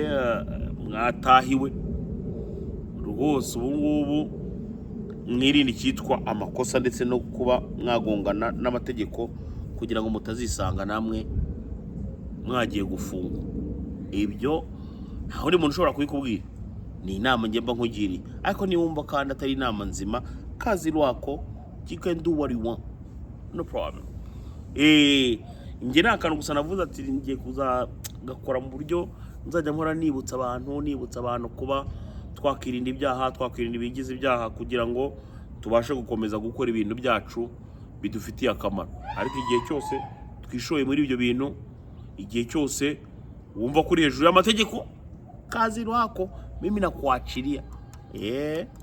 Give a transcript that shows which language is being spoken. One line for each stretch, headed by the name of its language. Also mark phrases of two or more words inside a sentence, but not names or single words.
Kinyarwanda: mwatahiwe rwose ubu ngubu mwirinde icyitwa amakosa ndetse no kuba mwagongana n'amategeko kugira ngo mutazisanga namwe mwagiye gufungwa ibyo nta wundi muntu ushobora kubikubwira ni inama njye mba nkugiriye ariko niwumva kandi atari inama nzima
Swahili: kazi rwako
English: you can do what you want no problem.
Kinyarwanda: Njye nta kantu gusa navuze ati ngiye kuzagakora mu buryo nzajya nkora nibutsa abantu kuba twakirinda ibyaha, twakirinda ibigize ibyaha kugira ngo tubashe gukomeza gukora ibintu byacu bidufitiye akamaro. Ariko igihe cyose twishoye muri ibyo bintu, igihe cyose wumva kuri hejuru y'amategeko,
Swahili: kazi wako mimi nakuachilia.